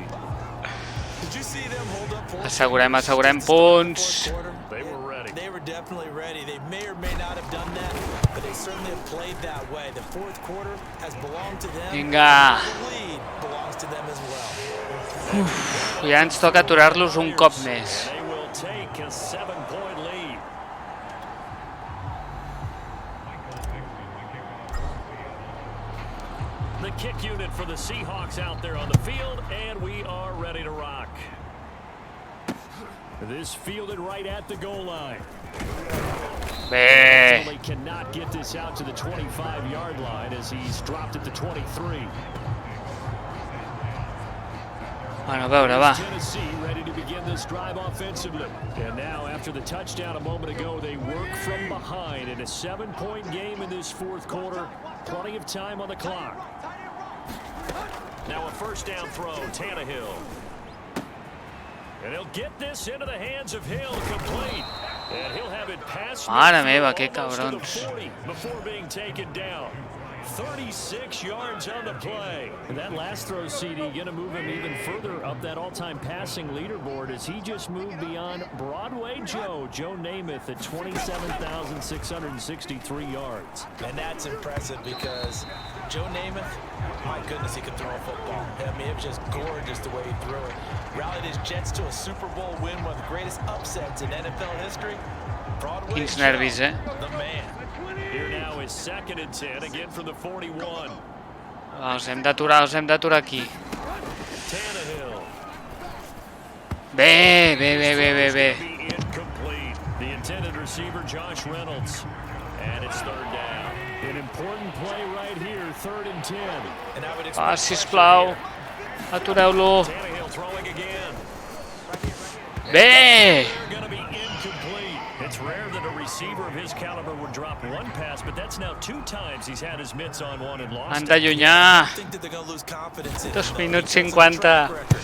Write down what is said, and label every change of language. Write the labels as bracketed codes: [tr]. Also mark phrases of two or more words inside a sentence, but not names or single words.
[en] Did you see them hold up for [ca] Assegurem punts. [en] They were ready. They were definitely ready. They may or may not have done that, but they certainly have played that way. The fourth quarter has belonged to them. [ca] Vinga. [en] The lead belongs to them as well. [ca] Ja ens toca aturar-los un cop més. [en] They will take a 7-point lead. The kick unit for the Seahawks out there on the field, and we are ready to rock. This fielded right at the goal line. [ca] Bé. [en] They cannot get this out to the 25-yard line as he's dropped at the 23. [ca] Bueno, a veure, va. [en] Tennessee ready to begin this drive offensively. And now, after the touchdown a moment ago, they work from behind in a 7-point game in this fourth quarter. Plenty of time on the clock. Now a first down throw, Tannehill. And he'll get this into the hands of Hill, complete. And he'll have it past [ca] Mare meva, que [en] almost to the [ca] cabrons. [en] 40 before being taken down. 36 yards on the play. And that last throw, CD, going to move him even further up that all-time passing leaderboard as he just moved beyond Broadway Joe Namath at 27,663 yards. And that's impressive because Joe Namath, my goodness, he could throw a football. I mean, it was just gorgeous the way he threw it. Rallied his Jets to a Super Bowl win, one of the greatest upsets in NFL history. Broadway [ca] Quins [en] Joe, [ca] nervis, eh? [en] the man. Here now is 2nd and 10, again from the 41. [ca] Va, els hem d'aturar aquí. [en] Tannehill. [ca] Bé. [en] Be incomplete. The intended receiver, Josh Reynolds. And it's 3rd down. An important play right here, 3rd and 10. And I would [ca] Va, [en] expect [ca] sisplau. Atureu-lo. [en] Tannehill throwing again. [ca] Bé. [en] They're going to be incomplete. It's rare that a receiver of his caliber would drop one pass, but that's now 2 times he's had his mitts on one and lost [ca] Han [en] it. [ca] d'allunyar. [en] I think that they're going to lose confidence in [ca] 2 [en] him, though. [ca] minuts [en] He does have a 50. track record.